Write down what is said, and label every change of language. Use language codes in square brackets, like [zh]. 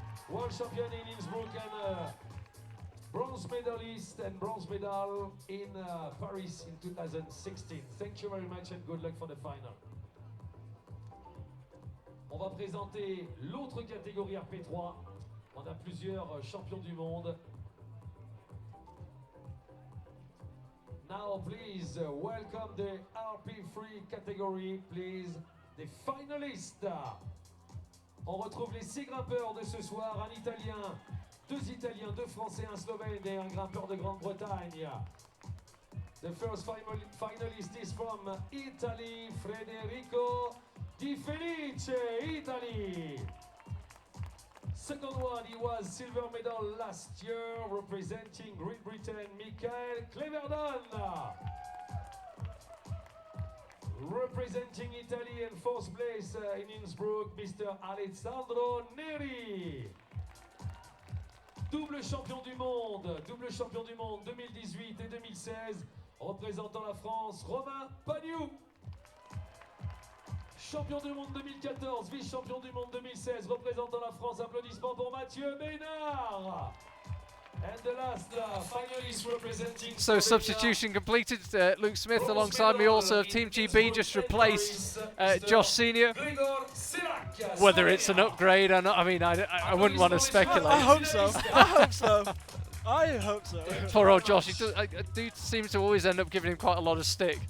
[en] World champion in Innsbruck and bronze medalist and bronze medal in Paris in 2016. Thank you very much and good luck for the final. [fr] On va présenter l'autre catégorie RP3. On a plusieurs champions du monde. [en] Now please welcome the RP3 category, please, the finalists. [fr] On retrouve les 6 grimpeurs de ce soir, un Italien, 2 Italiens, 2 Français, un Slovène et un grimpeur de Grande-Bretagne. [en] The first finalist is from Italy, Federico Di Felice, Italy. Second one, he was silver medal last year, representing Great Britain, Michael Cleverdon. Representing Italy in 4th place in Innsbruck, Mr. Alessandro Neri. [fr] Double champion du monde 2018 et 2016, représentant la France, Romain Pagnou. Champion du monde 2014, vice-champion du monde 2016, représentant la France, applaudissements pour Mathieu Bénard. [en] And the last finalist representing... So substitution completed. Luke Smith alongside me also of Team GB just replaced Josh Senior. Whether it's an upgrade or not, I mean, I wouldn't want to speculate. I hope so. I hope so. I hope so. Poor old Josh, I do seem to always end up giving him quite a lot of stick.